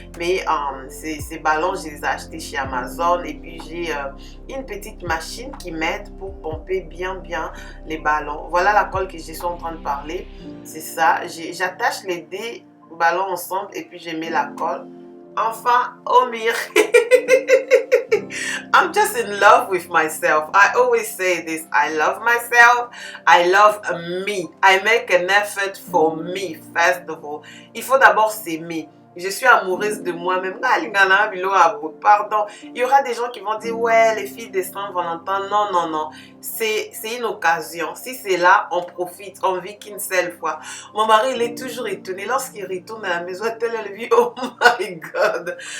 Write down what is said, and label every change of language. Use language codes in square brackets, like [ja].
[fr] Mais ces ballons, je les ai achetés chez Amazon. Et puis, j'ai une petite machine qui m'aide pour pomper bien les ballons. Voilà la colle que je suis en train de parler. C'est ça. J'attache les 2 ballons ensemble et puis je mets la colle. Enfin, au mur. [en] I'm just in love with myself. I always say this. I love myself. I love me. I make an effort for me, first of all. [fr] Il faut d'abord s'aimer. Je suis amoureuse de moi-même. Pardon. Il y aura des gens qui vont dire, ouais, les filles de Saint-Valentin. Non, non, non. C'est une occasion. Si c'est là, on profite. On vit qu'une seule fois. Mon mari, il est toujours étonné. Lorsqu'il retourne à la maison, elle lui dit, [en] oh my God.